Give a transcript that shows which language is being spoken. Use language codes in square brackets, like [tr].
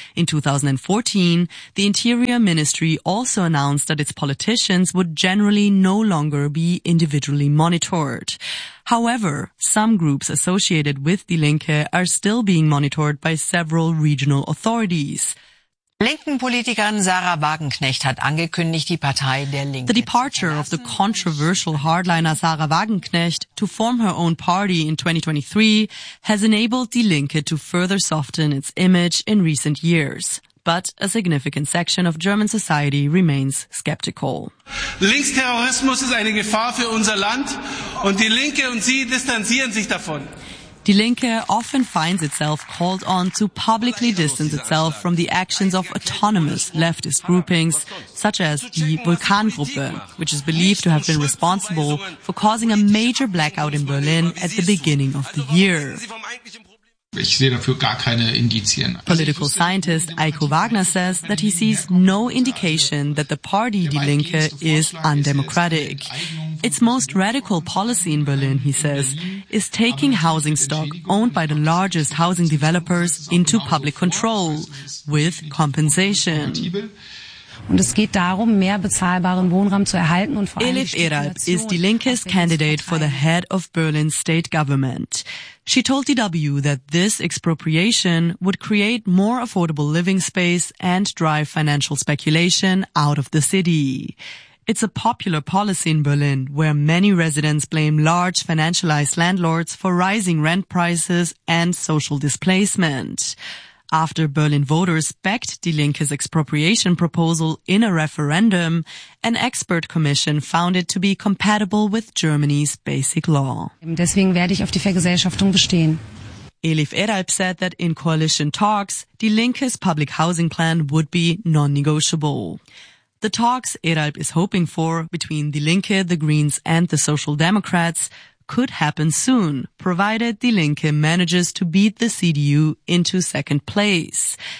[en] In 2014, the Interior Ministry also announced that its politicians would generally no longer be individually monitored. However, some groups associated with Die Linke are still being monitored by several regional authorities. [de] Linken-Politikerin Sarah Wagenknecht hat angekündigt, die Partei der Linke. [en] The departure of the controversial hardliner Sarah Wagenknecht to form her own party in 2023 has enabled Die Linke to further soften its image in recent years. But a significant section of German society remains skeptical. [de] Linksterrorismus ist eine Gefahr für unser Land und Die Linke und Sie distanzieren sich davon. [en] Die Linke often finds itself called on to publicly distance itself from the actions of autonomous leftist groupings, such as the Vulkangruppe, which is believed to have been responsible for causing a major blackout in Berlin at the beginning of the year. [de] Ich sehe dafür gar keine Indizien. [en] Political scientist Eiko Wagner says that he sees no indication that the party Die Linke is undemocratic. Its most radical policy in Berlin, he says, is taking housing stock owned by the largest housing developers into public control with compensation. [de] Und es geht darum, mehr bezahlbaren Wohnraum zu erhalten und vor allem [en] Elif Erald is Die Linke's candidate for the head of Berlin's state government. She told DW that this expropriation would create more affordable living space and drive financial speculation out of the city. It's a popular policy in Berlin, where many residents blame large financialized landlords for rising rent prices and social displacement. After Berlin voters backed Die Linke's expropriation proposal in a referendum, an expert commission found it to be compatible with Germany's basic law. [de] Deswegen werde ich auf die Vergesellschaftung bestehen. [en] Elif Erald said that in coalition talks, Die Linke's public housing plan would be non-negotiable. The talks Erald is hoping for between Die Linke, the Greens and the Social Democrats could happen soon, provided Die Linke manages to beat the CDU into second place.